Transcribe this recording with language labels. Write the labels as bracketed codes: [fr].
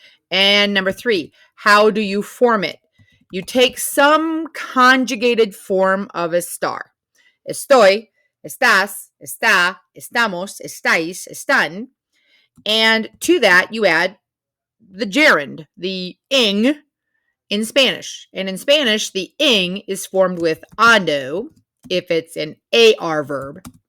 [en] And number 3, how do you form it? You take some conjugated form of a star. [es] Estoy, estás, está, estamos, estáis, están. [en] And to that, you add the gerund, the ing in Spanish. And in Spanish, the ing is formed with ando if it's an AR verb.